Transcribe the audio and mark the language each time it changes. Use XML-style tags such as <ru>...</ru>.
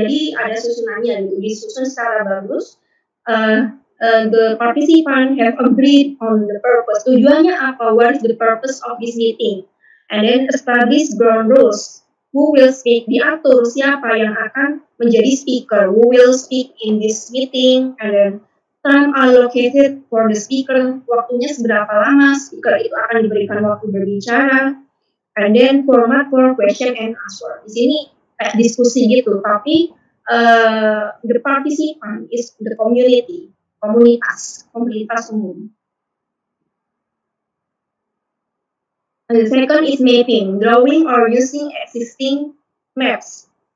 <id>Jadi ada susunannya gitu, disusun secara bagus.</id> <en>The participant have agreed on the purpose.</en> <id>Tujuannya apa?</id> <en>What is the purpose of this meeting? And then establish ground rules. Who will speak?</en> <id>Diatur siapa yang akan menjadi speaker.</id> <en>Who will speak in this meeting? And then time allocated for the speaker.</en> <id>Waktunya seberapa lama speaker itu akan diberikan waktu berbicara.</id> <en>And then format for question and answer.</en> <id>Di sini diskusi gitu, tapi</id> <en>the participant is the community,</en> <id>komunitas umum.</id> <en>And the second is mapping, drawing or using existing maps.</en>